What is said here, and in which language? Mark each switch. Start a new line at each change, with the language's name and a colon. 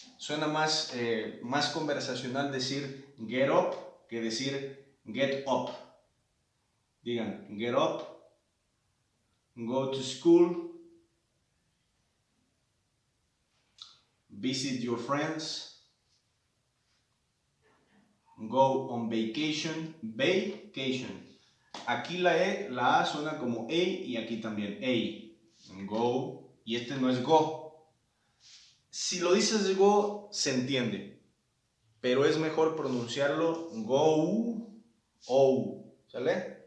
Spanish: Suena más conversacional decir get up que decir get up. Digan,
English: get up, go to school, visit your friends, go on vacation, vacation.
Spanish: Aquí la A suena como A y aquí también A. Go, y este no es go. Si lo dices go, se entiende, pero es mejor pronunciarlo go, o, ¿sale?